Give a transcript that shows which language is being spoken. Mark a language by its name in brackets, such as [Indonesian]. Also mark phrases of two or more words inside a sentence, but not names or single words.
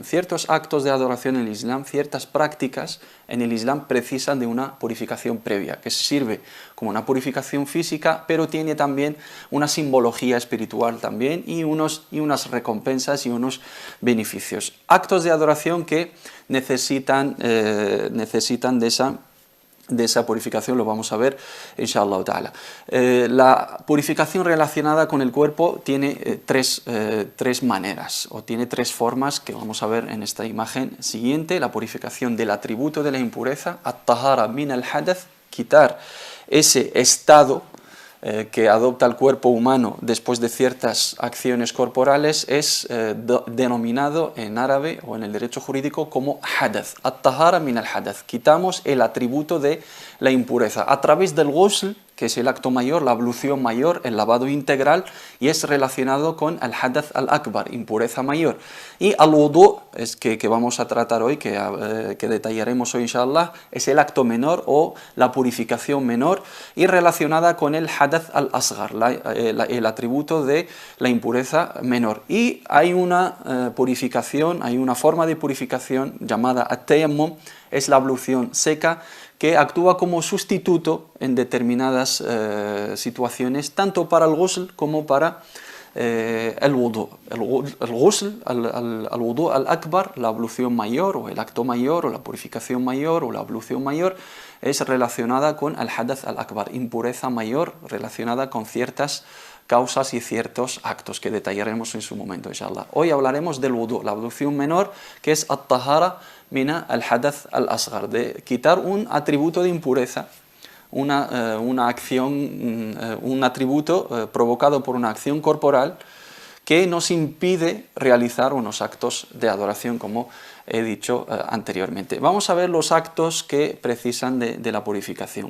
[Spanish] Ciertos actos de adoración en el Islam, ciertas prácticas en el Islam precisan de una purificación previa, que sirve como una purificación física, pero tiene también una simbología espiritual también y unas recompensas y unos beneficios. Actos de adoración que necesitan de esa purificación, lo vamos a ver [Arabic] إن شاء الله تعالى. [Spanish] La purificación relacionada con el cuerpo tiene tres maneras o tiene tres formas que vamos a ver en esta imagen siguiente. La purificación del atributo de la impureza, [Arabic] الطهارة من الحدث, [Spanish] quitar ese estado que adopta el cuerpo humano después de ciertas acciones corporales es denominado en árabe o en el derecho jurídico como hadath, [Arabic] الطهارة من الحدث. [Spanish] Quitamos el atributo de la impureza a través del ghusl, que es el acto mayor, la ablución mayor, el lavado integral, y es relacionado con el [Arabic] الحدث الأكبر, [Spanish] impureza mayor. Y al-wudu, es que vamos a tratar hoy, que detallaremos hoy inshallah, es el acto menor o la purificación menor, y relacionada con el [Arabic] الحدث الأصغر, [Spanish] el atributo de la impureza menor. Y hay una purificación, hay una forma de purificación llamada at-tayammum, es la ablución seca, que actúa como sustituto en determinadas situaciones, tanto para el ghusl como para el wudu. El ghusl, [Arabic] الوضوء الأكبر, [Spanish] la ablución mayor o el acto mayor o la purificación mayor o la ablución mayor, es relacionada con el [Arabic] الحدث الأكبر, [Spanish] impureza mayor relacionada con ciertas causas y ciertos actos que detallaremos en su momento, inshallah. Hoy hablaremos del wudu, la ablución menor, que es [Arabic] الطهارة من الحدث الأصغر, [Spanish] de quitar un atributo de impureza, una acción, un atributo provocado por una acción corporal que nos impide realizar unos actos de adoración, como he dicho anteriormente. Vamos a ver los actos que precisan de la purificación.